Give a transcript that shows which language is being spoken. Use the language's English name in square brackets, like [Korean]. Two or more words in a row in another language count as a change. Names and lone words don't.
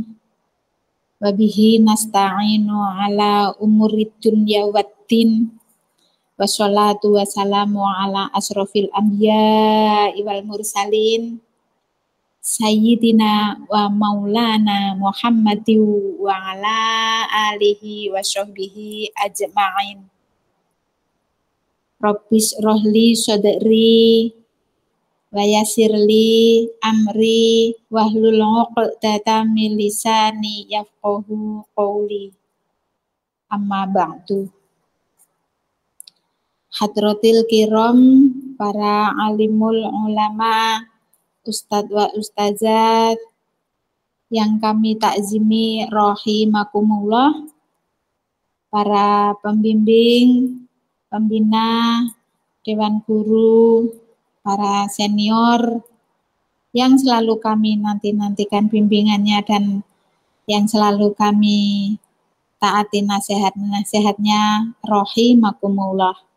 [Arabic] وبه نستعين على أمور الدنيا والدين. والصلاة والسلام على أشرف الأنبياء والمرسلين. سيدنا ومولانا محمد وعلى آله وصحبه أجمعين. رب اشرح لي صدري ويسر لي أمري واحلل عقدة من لساني يفقهوا قولي. أما بعد. حضرات الكرام, [Indonesian] para alimul ulama, ustadz wa ustazat yang kami takzimi rahimakumullah, para pembimbing, pembina, dewan guru, para senior yang selalu kami nantikan bimbingannya dan yang selalu kami taati nasihat-nasihatnya rahimakumullah.